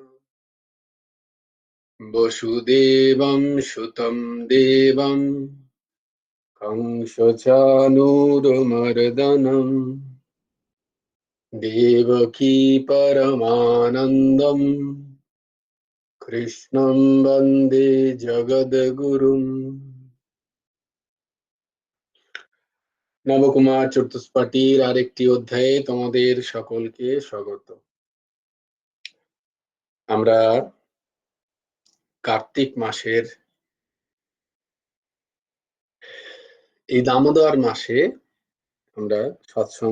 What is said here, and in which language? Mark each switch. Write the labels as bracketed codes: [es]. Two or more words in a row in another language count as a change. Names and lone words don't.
[sa] वसुदेवं सुतं देवं कंसचानूरमर्दनं देवकी परमानन्दं कृष्णं वन्दे जगद्गुरुम्। [bn] নবকুমার চতুষ্পাঠীর আরেকটি অধ্যায়ে তোমাদের সকলকে স্বাগত। আমরা কার্তিক মাসের এই দামোদর মাসে আমরা সৎসঙ্গ